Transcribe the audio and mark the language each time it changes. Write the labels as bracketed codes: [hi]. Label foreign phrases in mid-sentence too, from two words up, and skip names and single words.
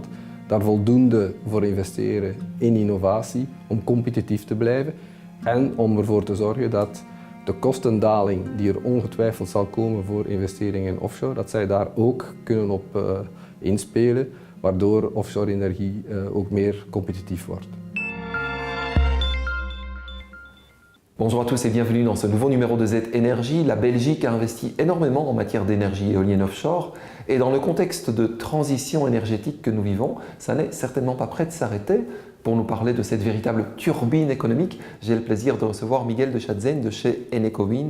[nl] Daar voldoende voor investeren in innovatie om competitief te blijven en om ervoor te zorgen dat de kostendaling die er ongetwijfeld zal komen voor investeringen in offshore, dat zij daar ook kunnen op inspelen, waardoor offshore energie ook meer competitief wordt. [fr] Bonjour à tous et bienvenue dans ce nouveau numéro de Z Énergie. La Belgique a investi énormément en matière d'énergie éolienne offshore et dans le contexte de transition énergétique que nous vivons, ça n'est certainement pas prêt de s'arrêter. Pour nous parler de cette véritable turbine économique, j'ai le plaisir de recevoir Miguel de Schatzen de chez Enecowind.